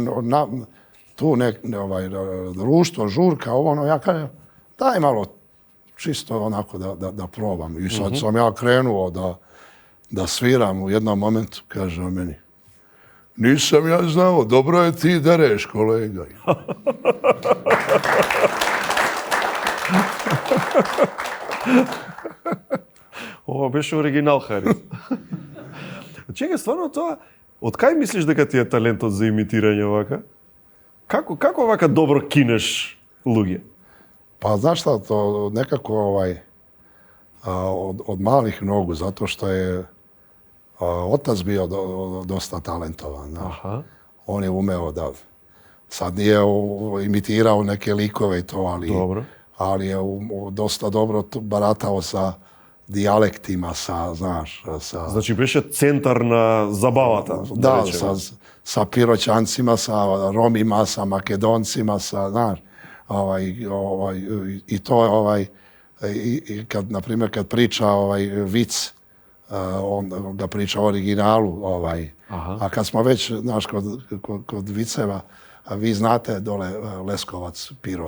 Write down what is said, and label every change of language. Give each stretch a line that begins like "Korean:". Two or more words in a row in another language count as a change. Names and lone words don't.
Serbian: Tu društvo, žurka, ja kažem, daj malo čisto onako da probam. I sad sam ja krenuo da sviram u jednom momentu, kaže on meni, nisam ja znao, dobro je ti dereš, kolega.
Macedonian: Ова беше оригинал, Харис. Чекај, стварно тоа, од кај мислиш дека ти е талентот за имитирање вака? Како вака добро кинеш луѓе?
Serbian: Pa znaš šta, to nekako od malih nogu, zato što je otac bio dosta talentovan. Aha. On je umeo da, sad nije imitirao neke likove i to, ali je dosta dobro baratao sa dijalektima, znaš.
Macedonian: Значи беше центар на забавата.
Serbian: Da, sa Piroćancima, sa Romima, sa Makedoncima, znaš. I to kad, na primjer, kad priča vic, on ga priča u originalu, a kad smo već, znaš, kod viceva, vi znate dole Leskovac, Pirot.